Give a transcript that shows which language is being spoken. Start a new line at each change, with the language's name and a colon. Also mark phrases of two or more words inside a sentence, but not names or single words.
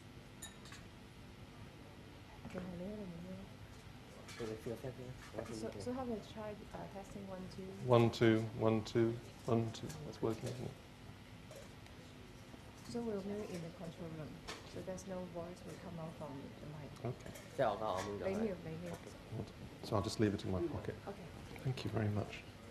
English: Okay, so how about I try testing 1 2? 1 2 1 2 1 2. That's working, isn't it? So we'll move it in the control room. So there's no voice will come out from the mic. Okay.
Cantonese: 即係我講我冇咗佢。你要。
English: So I'll just leave it in my pocket. Okay. Thank you very much.